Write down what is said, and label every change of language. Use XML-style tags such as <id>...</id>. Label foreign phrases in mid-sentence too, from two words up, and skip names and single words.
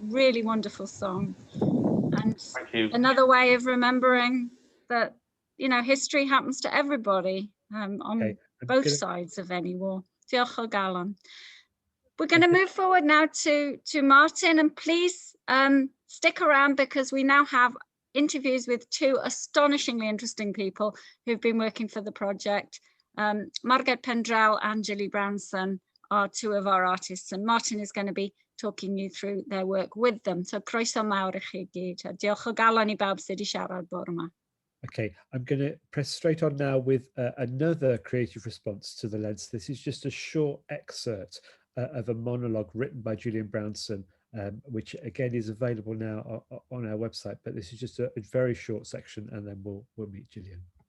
<en>Really wonderful song. And Thank you. another way of remembering that, you know, history happens to everybody on both sides of any war.</en> <cy>Diolch o galon.</cy> <en>We're going to move forward now to Martin, and please stick around because we now have interviews with 2 astonishingly interesting people who've been working for the project. Margaret Pendraw and Julie Brownson are 2 of our artists, and Martin is going to be talking you through their work with them.</en> <cy>So croeso mawr I chi gyd. Diolch o galon I bawb sydd 'di siarad bore 'ma.</cy> <en>Okay, I'm going to press straight on now with another creative response to the lens. This is just a short excerpt of a monologue written by Julian Brownson, which again is available now on our website, but this is just a very short section, and then we'll meet Julian.</en>